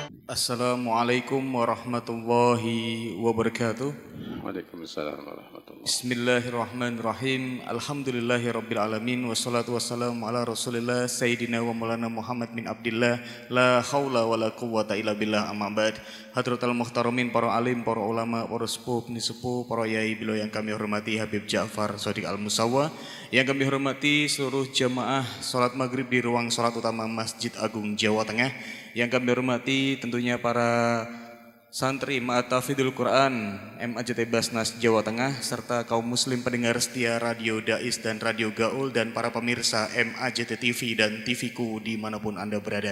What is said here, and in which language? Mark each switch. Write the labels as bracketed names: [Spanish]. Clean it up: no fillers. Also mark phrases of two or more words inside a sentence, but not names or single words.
[Arabic] السلام عليكم ورحمة الله وبركاته. وعليكم السلام ورحمة الله. بسم الله الرحمن الرحيم. الحمد لله رب العالمين. والصلاة والسلام على رسول الله سيدنا ومولانا محمد بن عبد الله. لا حول ولا قوة إلا بالله، أما بعد. حضرة المحترمين, [Indonesian] para alim, para ulama, para sepuh, nisepuh, para yai bilo yang kami hormati, Habib Ja'far Shadiq Al-Musawa, yang kami hormati seluruh jamaah salat maghrib di ruang salat utama Masjid Agung Jawa Tengah, yang kami hormati tentunya para santri Ma'atafidul Quran MAJT Basnas Jawa Tengah, serta kaum muslim pendengar setia Radio Dais dan Radio Gaul, dan para pemirsa MAJT TV dan TVku dimanapun Anda berada.